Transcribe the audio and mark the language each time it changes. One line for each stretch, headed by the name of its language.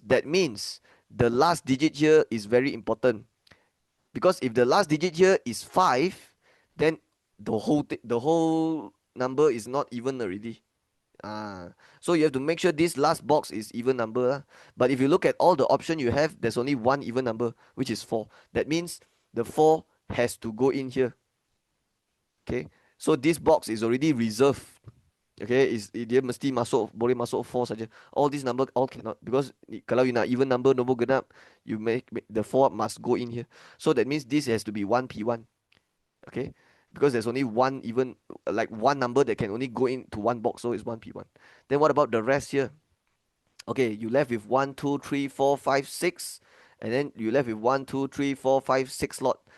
English: That means the last digit here is very important, because if the last digit here is 5, then the whole number is not even already. So you have to make sure this last box is even number. But if you look at all the option you have, there's only one even number, which is 4. That means the 4 has to go in here. Okay, so this box is already reserved.
Malay: Okay, dia mesti masuk, boleh masuk 4 saja.
English: All these number all cannot, because
Malay: kalau
English: you
Malay: nak
English: even number
Malay: nombor genap,
English: you make the 4 must go in here. So that means this has to be 1P1. Okay, because there's only one even, like one number that can only go into one box, so it's 1P1. Then what about the rest here? Okay, you left with 1, 2, 3, 4, 5, 6, and then you left with 1, 2, 3, 4, 5, 6 slot.